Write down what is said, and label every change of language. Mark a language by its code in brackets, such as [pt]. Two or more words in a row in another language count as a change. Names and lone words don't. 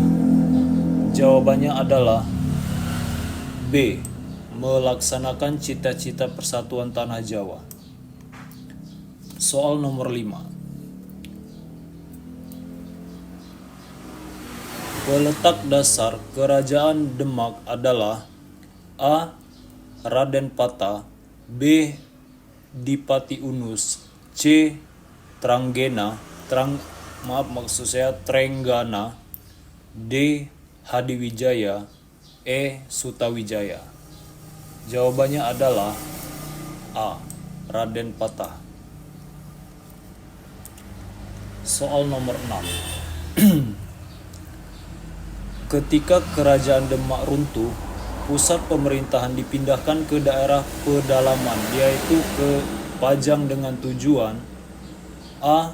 [id] Jawabannya adalah B. Melaksanakan cita-cita persatuan tanah Jawa. Soal nomor 5. Peletak dasar kerajaan Demak adalah A. Raden Pata, B. Dipati Unus, C. Trenggana, D. Hadiwijaya, E. Sutawijaya. Jawabannya adalah A. Raden Patah. Soal nomor 6. Ketika kerajaan Demak runtuh, pusat pemerintahan dipindahkan ke daerah pedalaman, yaitu ke Pajang dengan tujuan A.